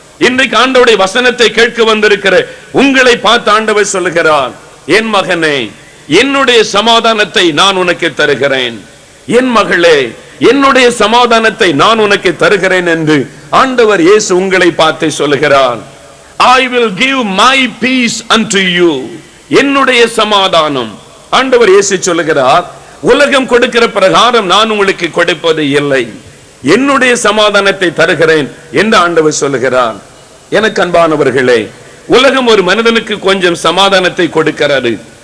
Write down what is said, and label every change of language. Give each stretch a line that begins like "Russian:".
Tamil: இன்றைக்கு ஆண்டவருடைய வசனத்தை கேட்க வந்திருக்கிற உங்களை பார்த்து ஆண்டவர் சொல்லுகிறார், என் மகனே, என்னுடைய சமாதானத்தை நான் உனக்கு தருகிறேன். என் மகளே, என்னுடைய சமாதானத்தை நான் உனக்கு தருகிறேன் என்று ஆண்டவர் இயேசு உங்களை பார்த்து சொல்லுகிறார்.
English: I will give my peace unto you.
Tamil: என்னுடைய சமாதானம். ஆண்டவர் இயேசு சொல்லுகிறார், உலகம் கொடுக்கிற பிரகாரம் நான் உங்களுக்கு கொடுப்பது இல்லை, என்னுடைய சமாதானத்தை தருகிறேன் என்று ஆண்டவர் சொல்லுகிறார். எனக்கு அன்பானவர்களே, உலகம் ஒரு மனிதனுக்கு கொஞ்சம் சமாதானத்தை கொடுக்கிறது.